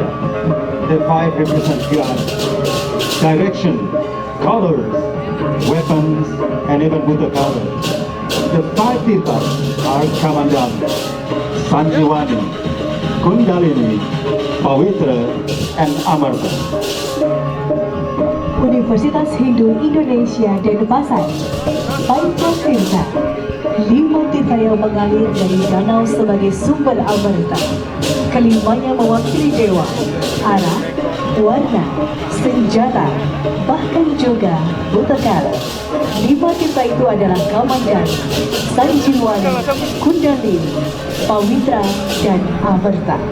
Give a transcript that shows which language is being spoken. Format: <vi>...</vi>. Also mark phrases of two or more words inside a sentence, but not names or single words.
<en>The five represent God, direction, colors, weapons, and even Buddha colors. The five tirthas are Kamandala, Sanjiwani, Kundalini, Pawitra, and Amarta.</en> <id>Universitas Hindu Indonesia Denpasar, Pancasila, 5 tirta yang mengalir dari danau sebagai sumber amarta. Kelimanya mewakili dewa, arah, warna, senjata, bahkan juga butakala. 5 tirta itu adalah Kamandala, Sanjiwani, Kundalini, Pawitra, dan Amarta.</id>